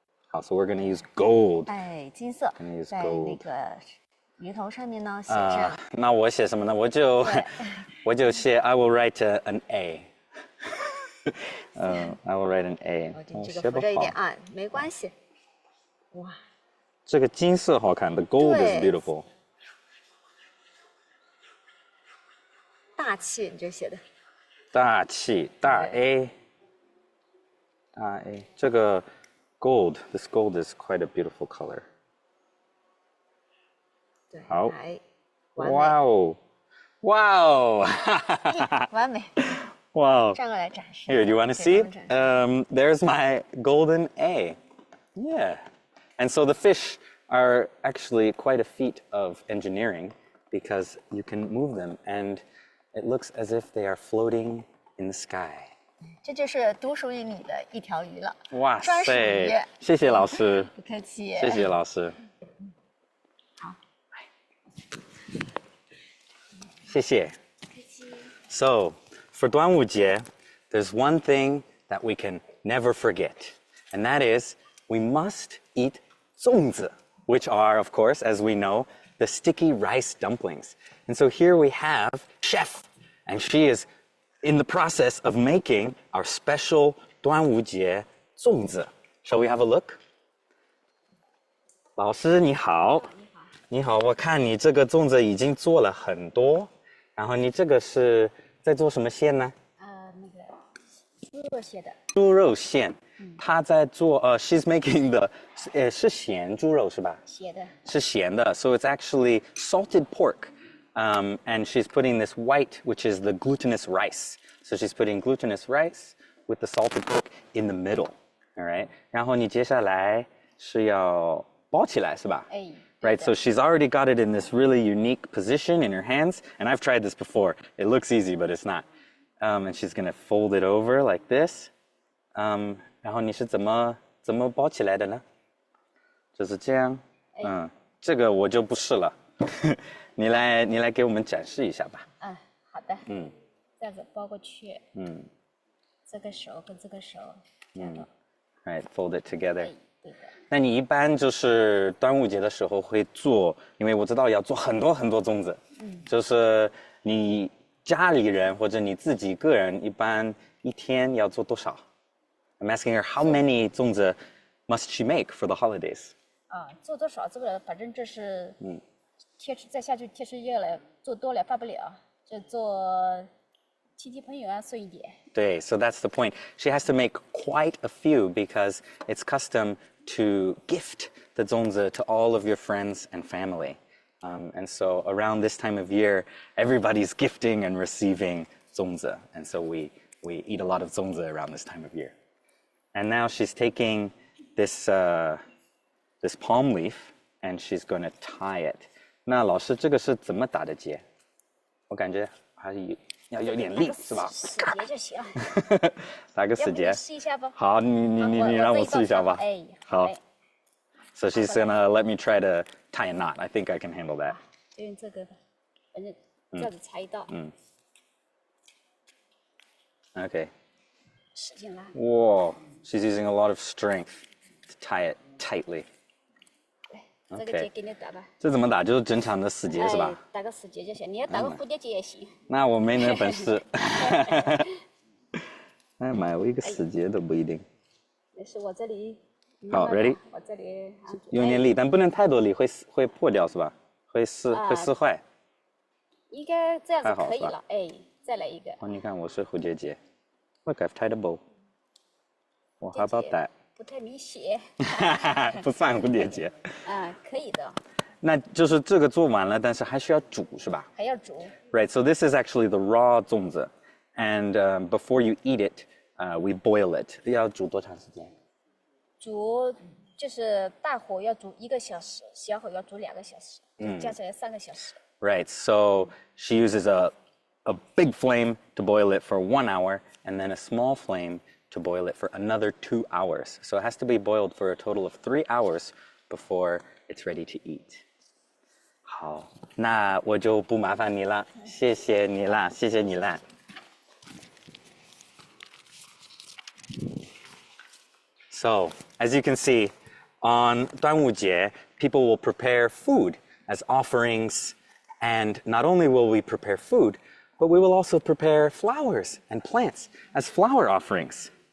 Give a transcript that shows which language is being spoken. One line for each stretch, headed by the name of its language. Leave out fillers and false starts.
English: 好 ，so we're going to use gold.
Chinese: 哎，金色，在那个鱼头上面呢写上。那我写什么呢？我就写
English: I will write an A. I will write an A.
Chinese: 这个浮着一点啊，没关系。哇，这个金色好看
English: ，the gold is beautiful.
Chinese: 大气，你这写的。大气，大 A， 大 A， 这个。
English: This gold is quite a beautiful color.
Chinese: 好，哇哦，哇哦，完美。
English: Wow.
Chinese: 转过来展示。
English: Here, do you want to see? There's my golden A. Yeah. And so the fish are actually quite a feat of engineering. because you can move them and it looks as if they are floating in the sky.
Chinese: 这就是独属于你的一条鱼了。哇专属鱼。塞，谢谢老师，不客气。谢谢老师。好，谢谢。
English: So, for 端午节, there's one thing that we can never forget, and that is we must eat 粽子, which are, of course, as we know, the sticky rice dumplings. And so here we have Chef, and she is in the process of making our special 端午节粽子. Shall we have a look?
Chinese: 老师你好，你好，我看你这个粽子已经做了很多，然后你这个是在做什么馅呢？那个猪肉馅的。猪肉馅，她在做
English: she's making the
Chinese: 是咸猪肉是吧？咸的。是咸的
English: so it's actually salted pork. And she's putting this white, which is the glutinous rice. So she's putting glutinous rice with the salted pork in the middle. All right.
Chinese: 然后你接下来是要包起来是吧？哎。
English: Right, so she's already got it in this really unique position in her hands. And I've tried this before. It looks easy, but it's not. And she's going to fold it over like this.
Chinese: 然后你是怎么包起来的呢？就是这样。这个我就不试了。你来给我们展示一下吧。好的。这样子包过去。这个手跟这个手。
English: Right, fold it together.
Chinese: 对的。那你一般就是端午节的时候会做，因为我知道要做很多很多粽子。就是你家里人或者你自己个人一般一天要做多少
English: ？I'm asking her how many 粽子 must she make for the holidays?
Chinese: 做多少这个反正这是天气再下去天气热了，做多了办不了，就做亲戚朋友啊送一点。对
English: so that's the point. She has to make quite a few because it's custom to gift the 粽子 to all of your friends and family. And so around this time of year, everybody's gifting and receiving 粽子. And so we eat a lot of 粽子 around this time of year. And now she's taking this palm leaf and she's going to tie it.
Chinese: 那老师这个是怎么打的结？我感觉还是要有点力是吧？死结就行。打个死结。要不你试一下吧。好，你让我试一下吧。哎，好。
English: So she's gonna let me try to tie a knot. I think I can handle that.
Chinese: 就用这个吧，反正这样子裁一道。
English: Okay.
Chinese: 使劲拉。
English: Whoa, she's using a lot of strength to tie it tightly.
Chinese: 这个结给你打吧。这怎么打？就是正常的死结是吧？打个死结就行，你要打个蝴蝶结也行。那我没那本事。哎妈呀，我一个死结都不一定。没事，我这里。好 ，
English: ready？
Chinese: 我这里用点力，但不能太多力，会破掉是吧？会撕坏。应该这样子可以了，哎，再来一个。哦，你看我是蝴蝶结。
English: Look, I've tied a bow. Well, how about that?
Chinese: 不太明显。不算蝴蝶结。可以的。那就是这个做完了，但是还需要煮是吧？还要煮。
English: Right, so this is actually the raw 粽子 and before you eat it, we boil it.
Chinese: 要煮多长时间？煮就是大火要煮1个小时，小火要煮2个小时，加起来3个小时。
English: Right, so she uses a big flame to boil it for 1 hour and then a small flame to boil it for another 2 hours. So it has to be boiled for a total of 3 hours before it's ready to eat.
Chinese: 好，那我就不麻烦你了，谢谢你啦，谢谢你啦。
English: So, as you can see, on 端午节, people will prepare food as offerings, and not only will we prepare food, but we will also prepare flowers and plants as flower offerings.